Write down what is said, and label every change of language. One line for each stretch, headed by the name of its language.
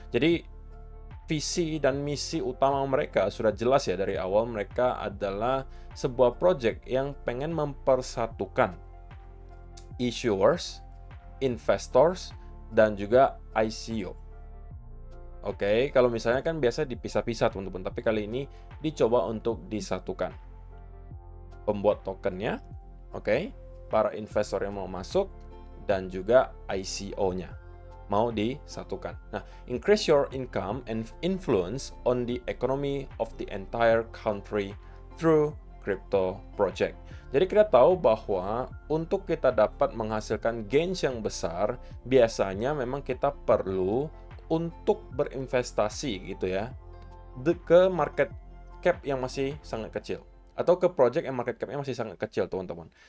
Indonesian: Jadi visi dan misi utama mereka sudah jelas ya dari awal, mereka adalah sebuah project yang pengen mempersatukan issuers, investors, dan juga ICO. Oke, kalau misalnya kan biasa dipisah-pisah teman-teman, tapi kali ini dicoba untuk disatukan. Pembuat tokennya, oke, para investor yang mau masuk, dan juga ICO-nya mau disatukan.
English: Nah, increase your income and influence on the economy of the entire country through crypto project.
Indonesian: Jadi kita tahu bahwa untuk kita dapat menghasilkan gains yang besar, biasanya memang kita perlu untuk berinvestasi gitu ya ke market cap yang masih sangat kecil atau ke project yang market cap-nya masih sangat kecil teman-teman.